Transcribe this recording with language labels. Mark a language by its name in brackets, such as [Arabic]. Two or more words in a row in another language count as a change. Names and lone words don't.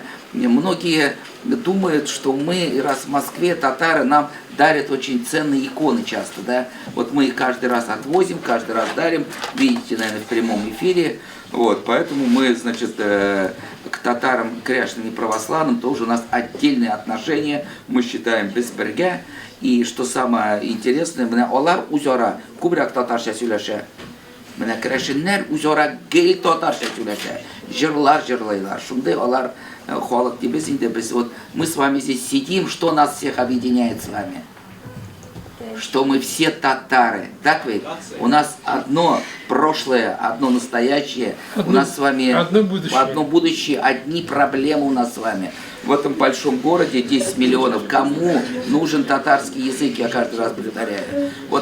[Russian] Многие думают, что мы, раз в Москве, татары нам дарят очень ценные иконы часто, да. Вот мы их каждый раз отвозим, каждый раз дарим, видите, наверное, в прямом эфире. Вот, поэтому мы, значит, к татарам, кряшным и православным тоже у нас отдельные отношения, мы считаем безберге. И что самое интересное, [Tatar] менә алар үзара күбрәк татарча сөйләшә. Менә крәшеннәр үзара гел татарча сөйләшә. Җырлар җырлайлар. Шундый алар халык дибез инде без. [Russian] Вот мы с вами здесь сидим, что нас всех объединяет с вами? Что мы все татары. Так ведь? У нас одно прошлое, одно настоящее. У нас с вами одно будущее, одни проблемы у нас с вами. В этом большом городе 10 миллионов. Кому нужен татарский язык, я каждый раз повторяю.